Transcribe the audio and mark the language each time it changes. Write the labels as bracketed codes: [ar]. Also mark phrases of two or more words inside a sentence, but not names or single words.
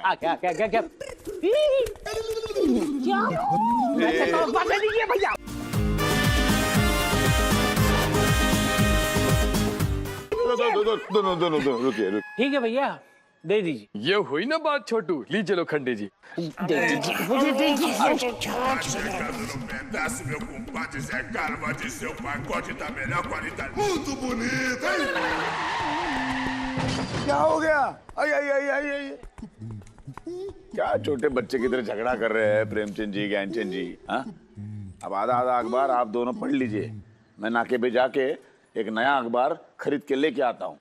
[hi] क्या क्या क्या क्या क्या दीजिए भैया। दोनों रुकिए। ठीक है भैया, दे दीजिए। ये हुई ना बात छोटू, लीजिए लोखंडे जी। दे दीजिए, मुझे दे दीजिए। [pt] Pedaço meu compadre Zé Carlos de seu pacote da melhor qualidade. Muito bonito, hein? [hi] क्या हो गया? आई आई आई आई आई। क्या छोटे बच्चे की तरह झगड़ा कर रहे हैं प्रेमचंद जी, ज्ञानचंद जी? हाँ, अब आधा आधा अखबार आप दोनों पढ़ लीजिए, मैं नाके पे जाके एक नया अखबार खरीद के लेके आता हूँ।